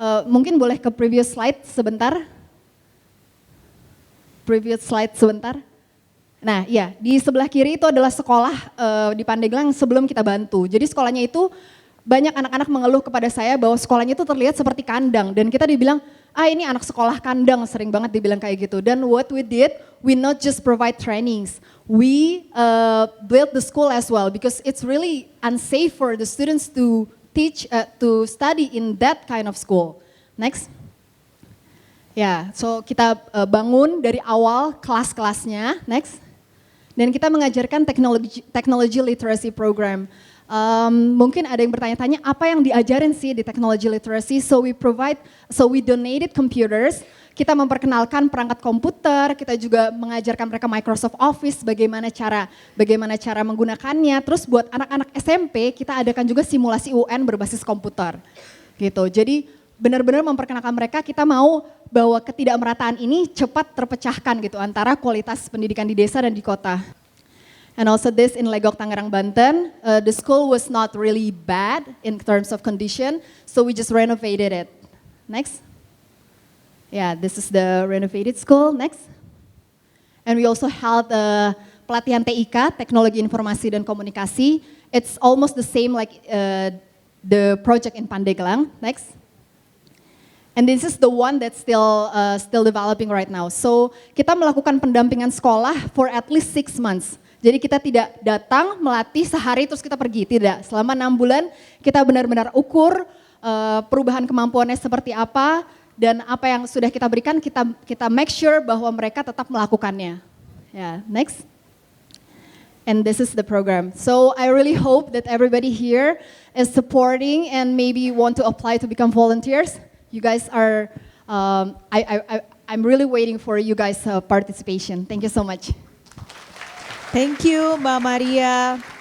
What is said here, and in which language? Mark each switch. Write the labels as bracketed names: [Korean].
[Indonesian] Mungkin boleh ke previous slide sebentar. [English] Previous slide [Indonesian] sebentar. Nah, ya, di sebelah kiri itu adalah sekolah di Pandeglang sebelum kita bantu. Jadi sekolahnya itu banyak anak-anak mengeluh kepada saya bahwa sekolahnya itu terlihat seperti kandang. Dan kita dibilang, ini anak sekolah kandang, sering banget dibilang kayak gitu. Dan [English] what we did, we not just provide trainings, we built the school as well because it's really unsafe for the students to to study in that kind of school. Next. [Indonesian] Ya, so kita bangun dari awal kelas-kelasnya. [English] Next. [Indonesian] Dan kita mengajarkan technology literacy program. Mungkin ada yang bertanya-tanya apa yang diajarin sih di technology literacy? [English] So we donated computers. [Indonesian] Kita memperkenalkan perangkat komputer, kita juga mengajarkan mereka Microsoft Office, bagaimana cara menggunakannya. Terus buat anak-anak SMP, kita adakan juga simulasi UN berbasis komputer. Gitu. Jadi benar-benar memperkenalkan mereka, kita mau bahwa ketidakmerataan ini cepat terpecahkan gitu antara kualitas pendidikan di desa dan di kota. [English] And also this in Legok, Tangerang, Banten. The school was not really bad in terms of condition, so we just renovated it. Next. Yeah, this is the renovated school. Next. And we also held [Indonesian] pelatihan TIK, Teknologi Informasi dan Komunikasi. [English] It's almost the same like the project in Pandeglang. Next. And this is the one that's still developing right now. [Indonesian] So kita melakukan pendampingan sekolah [English] for at least 6 months. [Indonesian] Jadi kita tidak datang melatih sehari terus kita pergi, tidak. Selama 6 bulan kita benar-benar ukur perubahan kemampuannya seperti apa dan apa yang sudah kita berikan kita [English] make sure [Indonesian] bahwa mereka tetap melakukannya. [English] Yeah, next. And this is the program. So I really hope that everybody here is supporting and maybe want to apply to become volunteers. You guys are, I'm really waiting for you guys' participation. Thank you so much. Thank you, Mbak Maria.